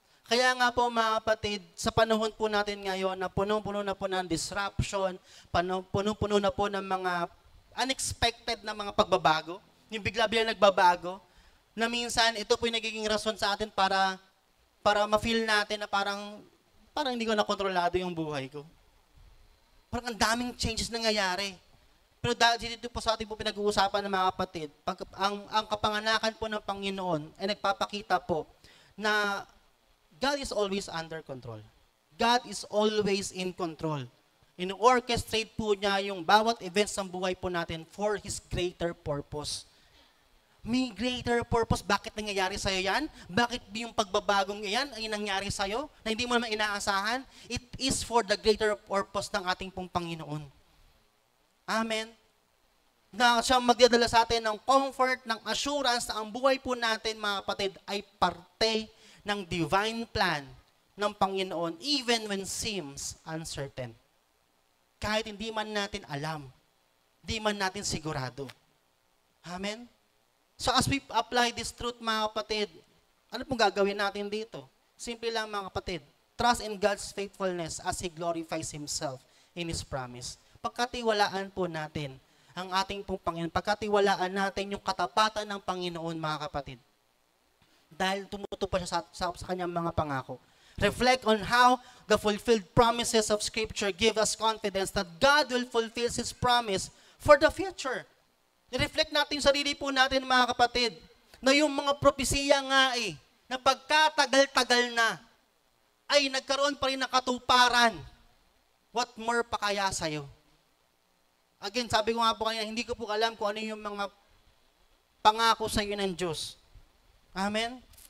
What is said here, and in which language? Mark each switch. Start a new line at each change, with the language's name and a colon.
Filipino: Kaya nga po, mga kapatid, sa panahon po natin ngayon na punong-puno na po ng disruption, punong-puno na po ng mga unexpected na mga pagbabago, yung bigla-bigla nagbabago, na minsan ito po yung nagiging rason sa atin para ma-feel natin na parang hindi ko na kontrolado yung buhay ko. Parang ang daming changes nangyayari. Pero dahil dito po sa ating po pinag-uusapan ng mga kapatid, ang kapanganakan po ng Panginoon ay nagpapakita po na
English: God is always under control. God is always in control.
Filipino: In-orchestrate po niya yung bawat events ng buhay po natin
English: for His greater purpose.
Filipino: May greater purpose. Bakit nangyayari sa'yo yan? Bakit yung pagbabagong yan ay nangyari sa'yo na hindi mo naman inaasahan?
English: It is for the greater purpose
Filipino: ng ating pong Panginoon.
English: Amen.
Filipino: Na siya magdadala sa atin ng comfort, ng assurance na ang buhay po natin, mga kapatid, ay parte ng divine plan ng Panginoon
English: even when seems uncertain.
Filipino: Kahit hindi man natin alam, hindi man natin sigurado. Amen? So as we apply this truth, mga kapatid, ano pong gagawin natin dito? Simple lang, mga kapatid.
English: Trust in God's faithfulness as He glorifies Himself in His promise.
Filipino: Pagkatiwalaan po natin ang ating pong Panginoon. Pagkatiwalaan natin yung katapatan ng Panginoon, mga kapatid. Dahil tumutupad siya sa kanyang mga pangako.
English: Reflect on how the fulfilled promises of Scripture give us confidence that God will fulfill His promise for the future.
Filipino: I-reflect natin yung sarili po natin, mga kapatid, na yung mga propesiya nga na pagkatagal-tagal na, ay nagkaroon pa rin ng katuparan.
English: What more
Filipino: pa kaya sa'yo? Again, sabi ko nga po kanina, hindi ko po alam kung ano yung mga pangako sa'yo ng Diyos. Amen?